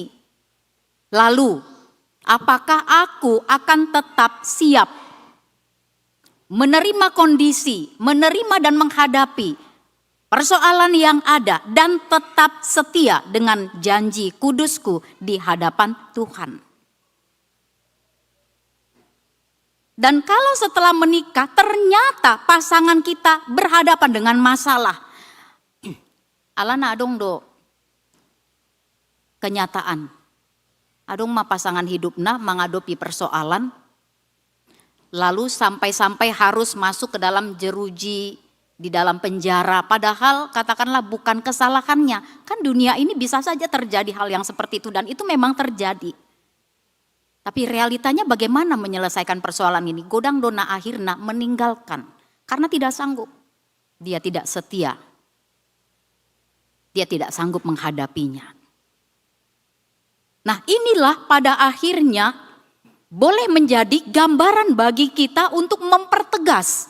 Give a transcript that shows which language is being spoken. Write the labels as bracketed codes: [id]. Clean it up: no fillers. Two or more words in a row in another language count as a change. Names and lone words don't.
[id] Lalu, apakah aku akan tetap siap menerima kondisi, menerima dan menghadapi persoalan yang ada dan tetap setia dengan janji kudusku di hadapan Tuhan. Dan kalau setelah menikah ternyata pasangan kita berhadapan dengan masalah. [bbc] Alana adong do kenyataan. Adong mah pasangan hidupna [id] menghadapi persoalan. Lalu sampai-sampai harus masuk ke dalam jeruji, di dalam penjara, padahal katakanlah bukan kesalahannya. Kan dunia ini bisa saja terjadi hal yang seperti itu dan itu memang terjadi. Tapi realitanya bagaimana menyelesaikan persoalan ini? [bbc] Godang dona akhirna [id] meninggalkan karena tidak sanggup. Dia tidak setia. Dia tidak sanggup menghadapinya. Nah, inilah pada akhirnya boleh menjadi gambaran bagi kita untuk mempertegas.